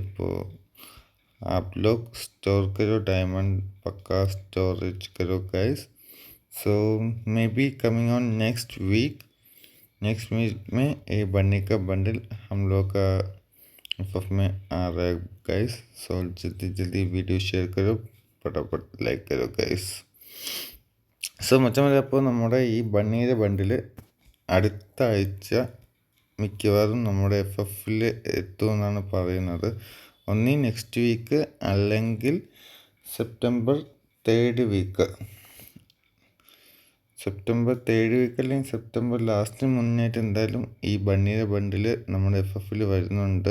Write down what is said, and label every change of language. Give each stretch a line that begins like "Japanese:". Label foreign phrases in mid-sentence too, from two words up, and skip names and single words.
Hindi: तो आप लोग स्टोर करो डायमंड, पक्का स्टोरेज करो गाइस.
English: so maybe coming on next week
Hindi: में ये बन्नी का बंडल हम लोग का एफ में आ रहा है गाइस. सो जल्दी जल्दी वीडियो शेयर करो, फटाफट लाइक करो गाइस.
Malayalam: സോ മച്ചന്മാരെ, അപ്പോൾ നമ്മുടെ ഈ ബണ്ണിയുടെ ബണ്ടിൽ അടുത്ത ആഴ്ച മിക്കവാറും നമ്മുടെ FFൽ എത്തുമെന്നാണ് പറയുന്നത്. ഒന്നീ
English: next week
Malayalam: അല്ലെങ്കിൽ സെപ്റ്റംബർ 3rd വീക്ക് അല്ലെങ്കിൽ സെപ്റ്റംബർ ലാസ്റ്റിന് മുന്നേറ്റ് എന്തായാലും ഈ ബണ്ണിയുടെ ബണ്ടിൽ നമ്മുടെ FFൽ വരുന്നുണ്ട്.